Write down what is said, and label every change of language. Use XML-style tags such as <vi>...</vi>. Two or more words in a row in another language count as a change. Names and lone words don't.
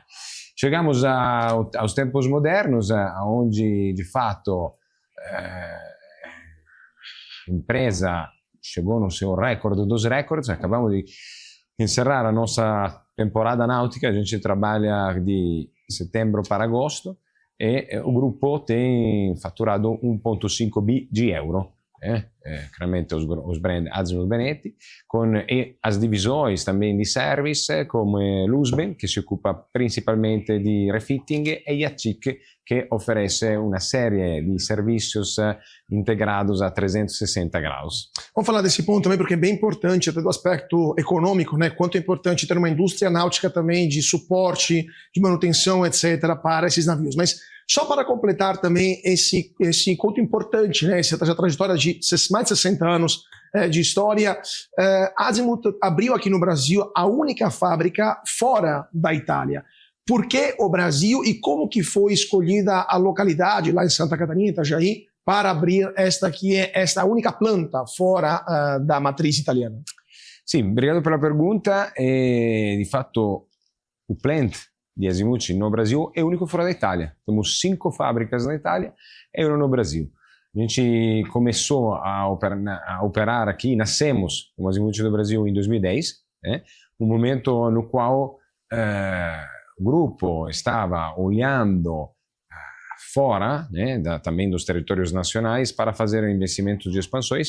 <pt>Chegamos aos tempos modernos, onde, de fato, a empresa chegou no seu recorde dos recordes. Acabamos de encerrar a nossa temporada náutica, a gente trabalha de setembro para agosto, e o grupo tem faturado 1,5 bi de euro. Chiaramente os brand Azimut Benetti, e as divisões também de service,</pt> <it>come l'Usben, che si occupa principalmente di refitting,</it> <pt>e Yachic, che oferece</pt> <it>una serie di</it> <pt>servicios integrados a 360 graus. Vamos falar desse ponto também, porque é bem importante, até do aspecto econômico, né? Quanto é importante ter uma indústria náutica também de suporte, de manutenção, etc., para esses navios. Mas só para completar também esse conto importante, né? Essa trajetória de mais de 60 anos de história, a Azimut abriu aqui no Brasil a única fábrica fora da Itália. Por que o Brasil e como que foi escolhida a localidade lá em Santa Catarina, Itajaí, para abrir esta única planta fora da matriz italiana? Sì, obrigado pela pergunta.</pt> <it>Di fatto</it> <pt>o plant di Azimut no Brasil é único fora da Itália. Temos 5 fábricas na Itália e uma no Brasil. A gente começou a operar aqui, nascemos como Azimut do Brasil em 2010, né? Um momento no qual o grupo estava olhando fora, né, também dos territórios nacionais, para fazer investimentos de expansões.</pt>